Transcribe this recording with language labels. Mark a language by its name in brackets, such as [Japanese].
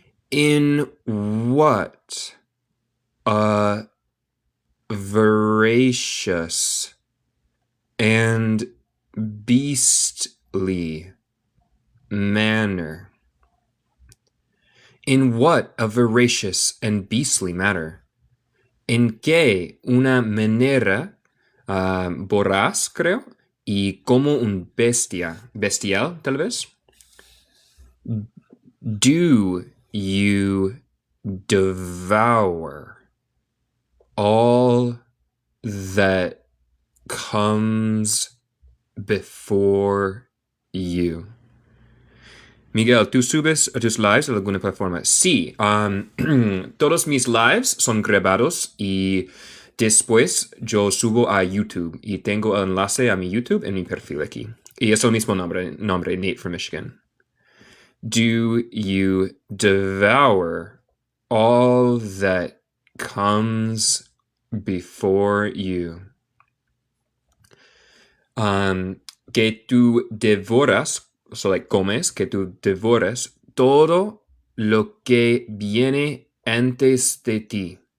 [English] In what a voracious and beastly manner. In what a voracious and beastly manner. [Spanish] En que una manera voraz, creo, y como un bestial, tal vez. [English] Do you devour all that comes before you? [Spanish] Miguel, ¿tú subes a tus lives a alguna plataforma? Sí, todos mis lives son grabados y después yo subo a YouTube y tengo el enlace a mi YouTube en mi perfil aquí. Y es el mismo nombre, Nate from Michigan. [English] Do you devour all that comes before you? [Spanish] Que tú devoras, [English] so like comes, [Spanish] que tú devoras todo lo que viene antes de ti.